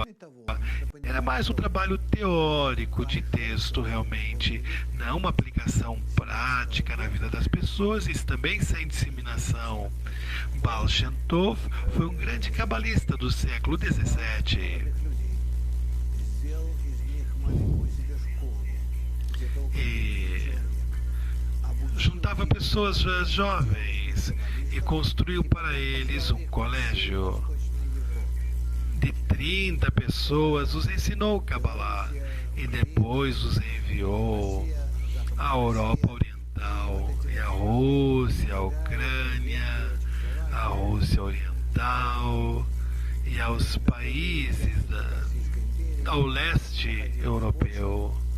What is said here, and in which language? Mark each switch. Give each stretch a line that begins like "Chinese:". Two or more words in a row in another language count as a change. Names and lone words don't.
Portuguese: Era mais um trabalho teórico de texto realmente, não uma aplicação prática na vida das pessoas, isso também sem disseminação. Baal Shem Tov foi um grande cabalista do século XVII.
Russian: сделал из них маленькую себе школу. Где-то около
Portuguese: E juntava pessoas jovens e construiu para eles um colégio. De 30 pessoas os ensinou Kabbalah e depois os enviou à Europa Oriental e à Rússia, à Ucrânia, à Rússia Oriental e aos países ao leste europeu.